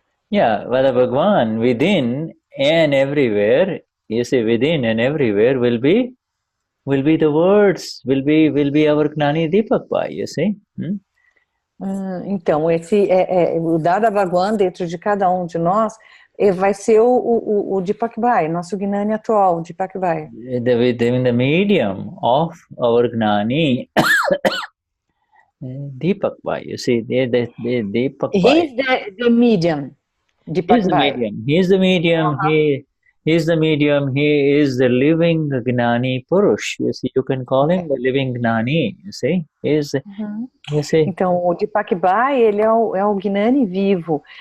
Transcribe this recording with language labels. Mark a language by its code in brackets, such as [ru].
[en] Yeah, Dada Bhagwan within and everywhere, you see, within and everywhere will be will be the words, will be our Gnani Deepak Bhai, you see? [pt] Então, o Dada Bhagwan dentro de cada um de nós vai ser o Deepak Bhai, nosso Gnani atual, Deepak Bhai. [en] In the medium of our Gnani Deepak Bhai, you see, the Deepak Bhai. He's the medium, Deepak Bhai. He's the medium. He's the medium. He is the living Gnani Purush. You see, you can call him the living Gnani. You see, you see. [pt] Então, o Deepak Bhai, ele é o Gnani vivo.